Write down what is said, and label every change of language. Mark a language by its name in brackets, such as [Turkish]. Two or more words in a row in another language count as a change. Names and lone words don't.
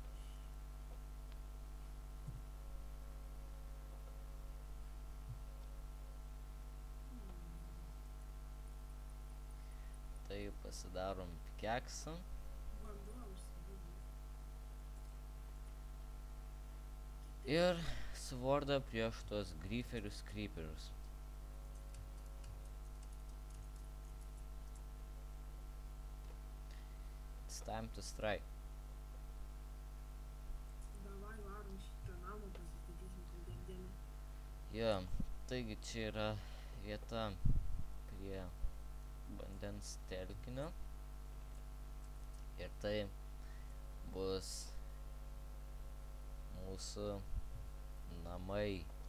[Lithuanian] Tai pasidarom pikeksą. Vanduo užsidūrė. Ir svordą prieš tuos creeperius. [English] It's time to strike. [Lithuanian] Davai varom šitą namą pasistatysim kasdienį. Jo, taigi čia yra vieta prie vandens telkinio. Ir tai bus mūsų namai,